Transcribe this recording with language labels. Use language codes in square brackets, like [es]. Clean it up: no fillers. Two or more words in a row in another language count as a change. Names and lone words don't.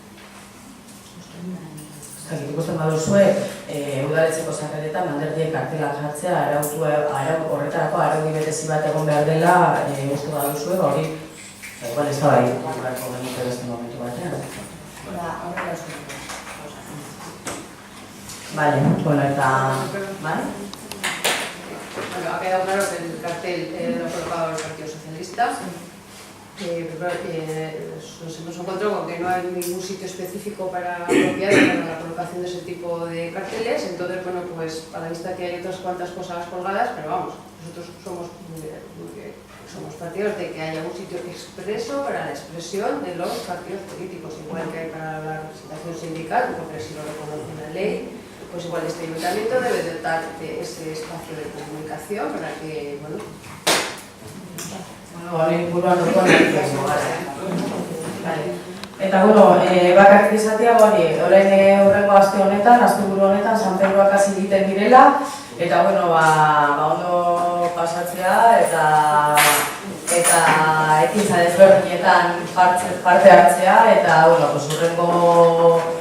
[eu] Ikusten baduzue, udaletzeko sarreretan alderdiek kartelak jartzea, horretarako araudi berezi bat egon behar dela, uste baduzue, hori, igual ez da bai, beharko genuke beste momentu batean. Horrela uste. Vale, eta... ¿Vale? [es] Bueno, ha quedado claro que el cartel lo ha colocado el Partido Socialista. Nos hemos encontrado con que no hay ningún sitio específico apropiado para la colocación de ese tipo de carteles. Entonces, pues a la vista que hay otras cuantas cosas colgadas, pero vamos, nosotros somos partidarios de que haya un sitio expreso para la expresión de los partidos políticos, igual que hay para la representación sindical, porque así lo reconoce la ley. Pues igual este ayuntamiento debe dotar de ese espacio de comunicación para que, [eu] Eta, bakarrik izatea, orain horrengo aste honetan, asteburu honetan, San Pedroak hasi egiten direla, eta, ondo pasatzea, eta ekintza desberdinetan parte hartzea, eta, horrengo